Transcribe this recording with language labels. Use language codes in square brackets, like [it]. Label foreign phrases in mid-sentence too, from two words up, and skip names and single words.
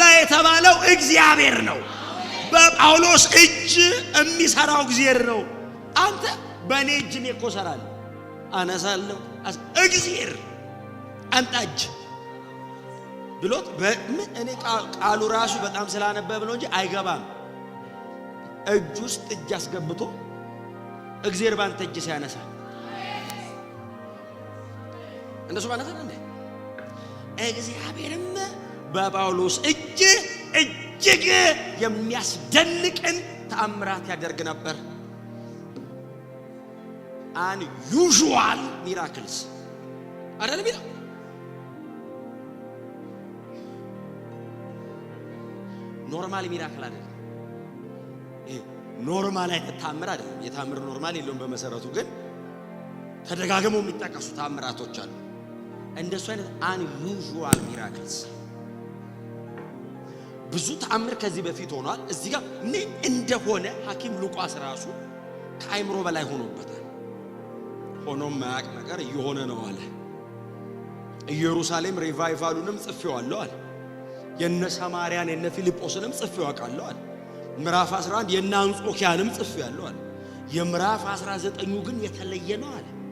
[am] የተባለው እግዚአብሔር ነው። በጳውሎስ እጅ የሚሰራው እግዚአብሔር ነው። አንተ በእኔ እጅ እኔ እኮ እሰራለሁ አነሳለሁ፣ እግዚአብሔር አንተ እጅ ብሎት እኔ ቃሉ ራሱ በጣም ስላነበብ ነው እንጂ አይገባም። እጅ ውስጥ እጅ አስገብቶ እግዚአብሔር ባንተ እጅ ሲያነሳ እንደሱ ማለት ነው እንዴ? እግዚአብሔርም በጳውሎስ እጅ እጅግ የሚያስደንቅን ተአምራት ያደርግ ነበር። [en] unusual miracles [am] አይደለም ይላል። [en] normal miracle [am] አይደለም። ኖርማል አይነት ተአምር አይደለም። የተአምር ኖርማል የለውም በመሰረቱ፣ ግን ተደጋግመው የሚጠቀሱ ተአምራቶች አሉ። እንደሱ አይነት [en] unusual miracles [am] ብዙ ተአምር ከዚህ በፊት ሆኗል። እዚህ ጋር ምን እንደሆነ ሐኪም ሉቃስ ራሱ ከአይምሮ በላይ ሆኖበታል። ሆኖም ማያቅ ነገር እየሆነ ነው አለ። ኢየሩሳሌም ሪቫይቫሉንም ጽፌዋለሁ አለ። የነ ሰማርያን የነ ፊልጶስንም ጽፌው አውቃለሁ አለ። ምዕራፍ 11 የነ አንጾኪያንም ጽፌያለሁ አለ። የምዕራፍ 19 ግን የተለየ ነው አለ።